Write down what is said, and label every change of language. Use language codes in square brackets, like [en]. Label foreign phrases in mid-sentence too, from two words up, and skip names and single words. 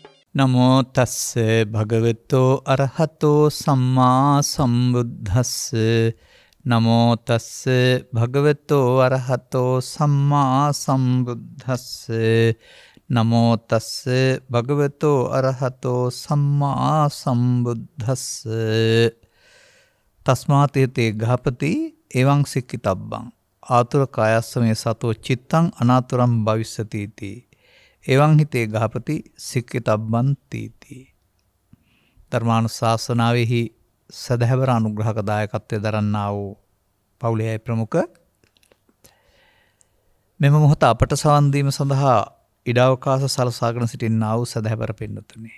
[pi] නමෝ තස්ස භගවතෝ අරහතෝ සම්මා සම්බුද්දස්ස නමෝ තස්ස භගවතෝ අරහතෝ සම්මා සම්බුද්දස්ස නමෝ තස්ස භගවතෝ අරහතෝ සම්මා සම්බුද්දස්ස තස්මාතේතේ ගහපති එවං සික්ඛිතබ්බං ආතුර කායස්සමේ සතෝ චිත්තං අනාතුරං භවිස්සති තී එවං හිතේ ගහපති සික්ඛිතබ්බං තීති. [si] ධර්මානුශාසනාවෙහි සදහැවර අනුග්‍රහක දායකත්වයේ දරන්නා වූ පවුලේ ප්‍රමුඛ මෙම මොහොත අපට සවන් දීම සඳහා ඉඩ අවකාශ සලසාගෙන සිටින්නා වූ සදහැවර පින්වතුනි.